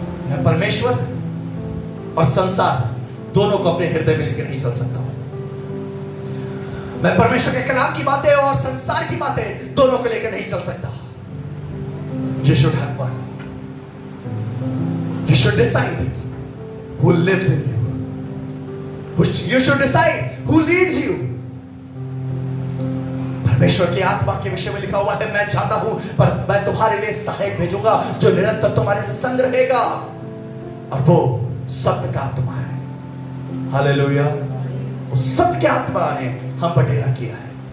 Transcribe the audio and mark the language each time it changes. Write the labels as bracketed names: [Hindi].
[Hindi] मैं परमेश्वर और संसार दोनों को अपने हृदय में लेकर नहीं चल सकता हूं। मैं परमेश्वर के कलाम की बातें और संसार की बातें दोनों को लेकर नहीं चल सकता। [English] You should have one. You should decide who lives in you. You should decide who leads you. [Hindi] परमेश्वर की आत्मा के विषय में लिखा हुआ है, मैं चाहता हूं पर मैं तुम्हारे लिए सहायक भेजूंगा जो निरंतर तुम्हारे संग रहेगा, और वो सत्य का आत्मा है। हालेलुया। उस सत्य के आत्मा ने हम पर डेरा किया है।